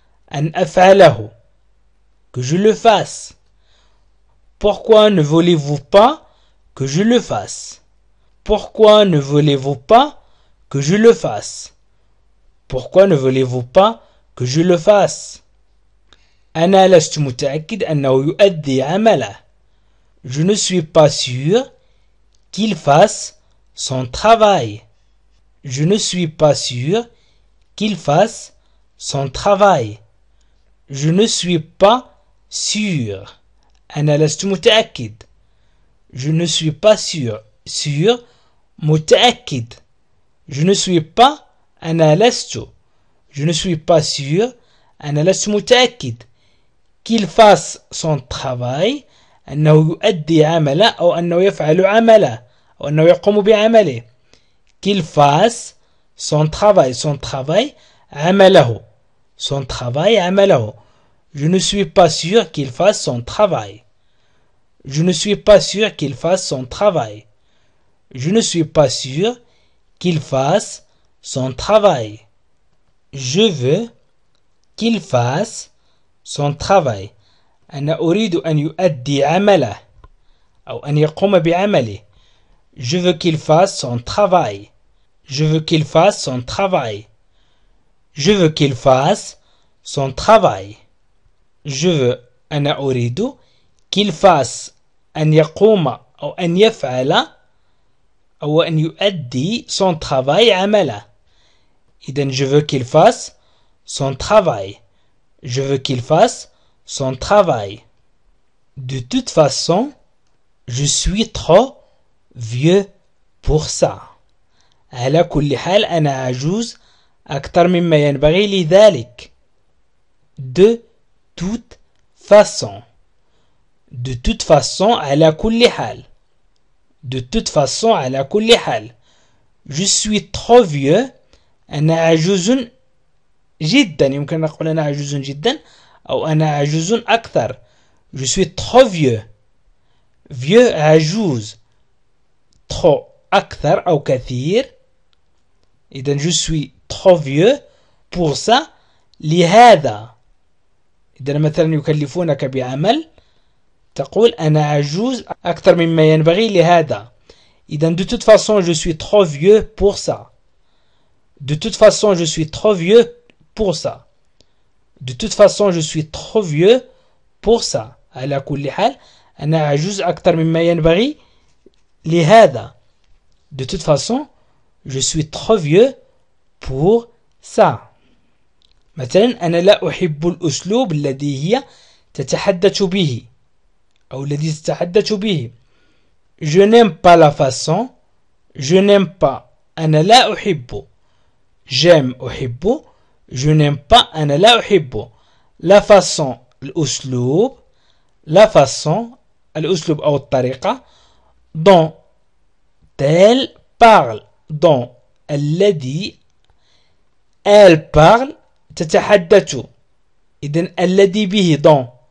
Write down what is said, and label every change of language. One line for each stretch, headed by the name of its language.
Arabic: أن أفعله.
French: Que je le fasse. Pourquoi ne voulez-vous pas que je le fasse? Pourquoi ne voulez-vous pas que je le fasse? Pourquoi ne voulez-vous pas que je le fasse?
Arabic: أنا لست متأكد أنه يؤدي عمله.
French: Je ne suis pas sûr qu'il fasse son travail. Je ne suis pas sûr qu'il fasse son travail. Je ne suis pas sûr.
Arabic: أنا لست متأكد.
French: Je ne suis pas sûr. Sûr.
Arabic: متأكد.
French: Je ne suis pas.
Arabic: أنا لست.
French: Je ne suis pas sûr.
Arabic: أنا لست متأكد.
French: Qu'il fasse son travail.
Arabic: أنه يؤدي عمله أو أنه يفعل عمله أو أنه يقوم بعمله.
French: Qu'il fasse son travail. Son travail.
Arabic: عمله.
French: Son travail. عمله. Je ne suis pas sûr qu'il fasse son travail. Je ne suis pas sûr qu'il fasse son travail. Je ne suis pas sûr qu'il fasse son travail. Je veux qu'il fasse son travail.
Arabic: أنا أريد أن يؤدي عمله أو أن يقوم بعمله.
French: Je veux qu'il fasse son travail. Je veux qu'il fasse son travail. Je veux qu'il fasse son travail. Je veux
Arabic: أنا أريد
French: qu'il fasse
Arabic: أن يقوم أو أن يفعل أو أن يؤدي
French: son travail
Arabic: عمله.
French: إذن je veux qu'il fasse son travail. Je veux qu'il fasse son travail. De toute façon, je suis trop vieux pour ça.
Arabic: على كل حال أنا عجوز أكثر مما ينبغي لذلك.
French: De toute façon. De toute façon
Arabic: على كل حال.
French: De toute façon على كل حال. Je suis trop vieux.
Arabic: أنا عجوز جدا. يمكن نقول أنا عجوز جدا أو أنا عجوز أكثر.
French: Je suis trop vieux. Vieux
Arabic: عجوز.
French: Trop
Arabic: أكثر أو كثير.
French: إذن je suis trop vieux pour ça.
Arabic: لهذا. إذا مثلا يكلفونك بعمل تقول أنا عجوز أكثر مما ينبغي لهذا.
French: إذن de toute façon je suis trop vieux pour ça. De toute façon je suis trop vieux pour ça. De toute façon je suis trop vieux pour ça.
Arabic: على كل حال أنا عجوز أكثر مما ينبغي لهذا.
French: De toute façon je suis trop vieux pour ça.
Arabic: مثلا أنا لا أحب الأسلوب الذي هي تتحدث به أو الذي تتحدث به.
French: Je n'aime pas la façon. Je n'aime pas.
Arabic: أنا لا أحب.
French: J'aime
Arabic: أحب.
French: Je n'aime pas.
Arabic: أنا لا أحب.
French: La façon
Arabic: الأسلوب.
French: La façon
Arabic: الأسلوب أو الطريقة
French: dont elle parle. dont
Arabic: الذي
French: elle parle
Arabic: تتحدث. إذن الذي به
French: dont.